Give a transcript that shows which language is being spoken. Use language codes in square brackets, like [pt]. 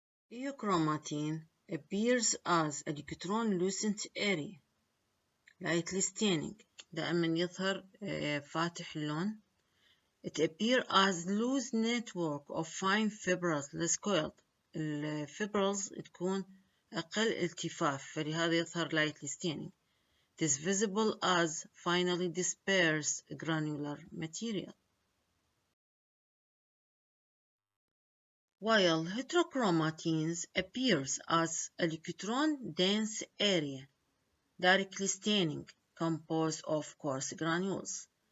[en] Eochromatin appears as electron-lucent area, lightly staining, [ar] دائما يظهر فاتح اللون. [en] It appears as loose network of fine fibrils less coiled. [ar] الفيبرلز تكون أقل التفاف فلهذا يظهر [en] lightly staining. It is visible as finely dispersed granular material. While heterochromatins appears as electron-dense area, directly staining, composed of coarse granules.